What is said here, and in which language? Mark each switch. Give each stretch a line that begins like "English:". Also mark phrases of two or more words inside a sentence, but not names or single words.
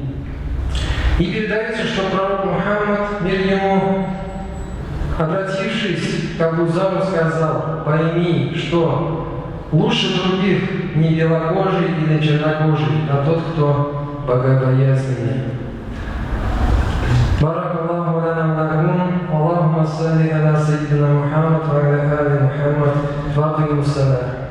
Russian: И передается, что пророк Мухаммад, мир ему, обратившись к Абу Зару, сказал: «Пойми, что лучше других не белокожий или чернокожий, а тот, кто богобоязненный».
Arabic: بارك الله لنا ولكم. اللهم صل على سيدنا محمد وعلى آل محمد. وأقم الصلاة.